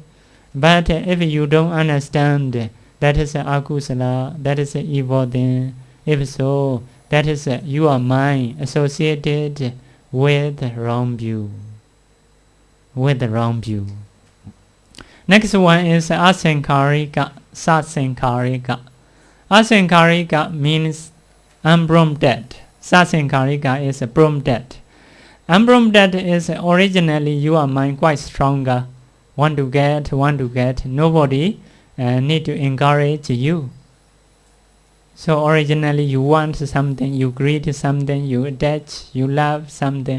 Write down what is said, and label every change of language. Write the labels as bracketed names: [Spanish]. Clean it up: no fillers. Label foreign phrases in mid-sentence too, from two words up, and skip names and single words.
[English] But if you don't understand, that is akusala, that is evil thing. If so, that is your mind associated with wrong view. With the wrong view. Next one is [Pali] asankarika, satsankarika. [English] Asankarika means unprompted. Sasankarika is a prompted. Unprompted is originally your mind quite stronger. Want to get. Nobody need to encourage you. So originally you want something, you greet something, you attach, you love something.